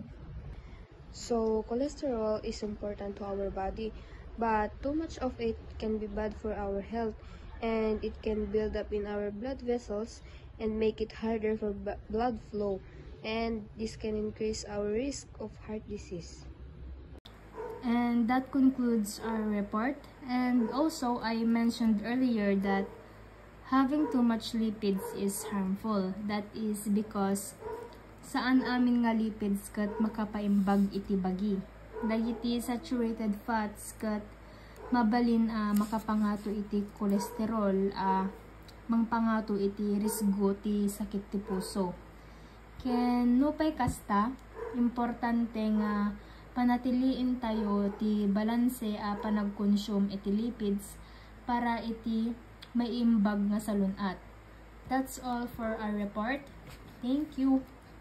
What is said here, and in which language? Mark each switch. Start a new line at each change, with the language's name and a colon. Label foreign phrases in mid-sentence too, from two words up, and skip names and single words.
English: So cholesterol is important to our body, but too much of it can be bad for our health, and it can build up in our blood vessels and make it harder for blood flow, and this can increase our risk of heart disease. And that concludes our report. And also, I mentioned earlier that having too much lipids is harmful. That is because
Iloko: saan amin nga lipids kat makapaimbag iti bagi. Dagiti
English: saturated fats
Iloko: kat mabalin makapangato iti kolesterol, mangpangato iti risgo ti sakit ti puso. Ken nupay kasta, importante nga panatiliin tayo ti balanse panagkonsume iti lipids para iti maiimbag nga salunat.
English: That's all for our report. Thank you.